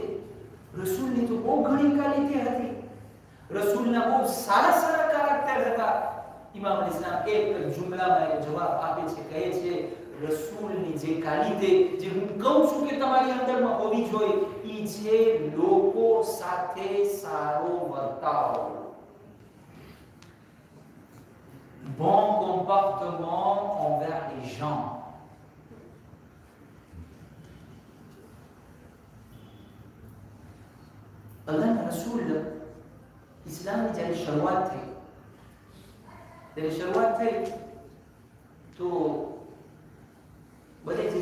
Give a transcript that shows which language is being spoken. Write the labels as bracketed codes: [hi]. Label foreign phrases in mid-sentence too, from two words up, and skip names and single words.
[gu] રસૂલની તો બહુ ઘણી કાલિદે હતી. રસૂલના બહુ સારા કેરેક્ટર હતા. ઇમામ અલૈહિસ્સલામ એક જુમલામાં એ જવાબ આપે છે, કહે છે રસૂલની જે કાલિદે જે હું કહું છું કે તમારી અંદરમાં હોવી જોઈએ, ઈ છે લોકો સાથે સારો વર્તાવ. [fr] Bon comportement envers les gens. [gu] અલ્લાહના રસૂલ ઇસ્લામની જ્યારે શરૂઆત થઈ તો બધે જે